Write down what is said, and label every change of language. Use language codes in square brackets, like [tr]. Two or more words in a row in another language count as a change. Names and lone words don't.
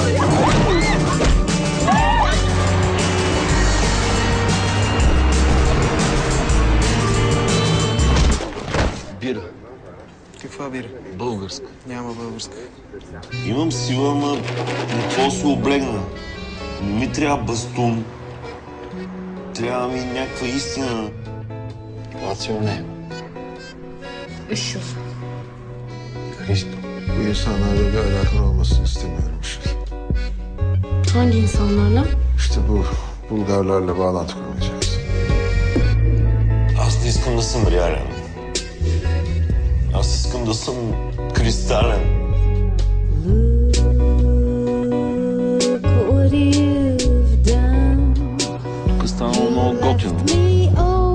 [bg] Бира. Каква бира? Българска. Няма българска. Имам сила, ма на какво се облегна? Не ми трябва бастун. Трябва ми някаква истина. [en] What's your name? [tr] Işıl. Hristo. Bu insanlarla bir alakan olmasını istemiyorum Işıl. Hangi insanlarla? İşte bu Bulgarlarla bağlantı kurmayacaksın. [bg] Аз не искам да съм реален. Аз искам да съм кристален. Тук е станало много готино.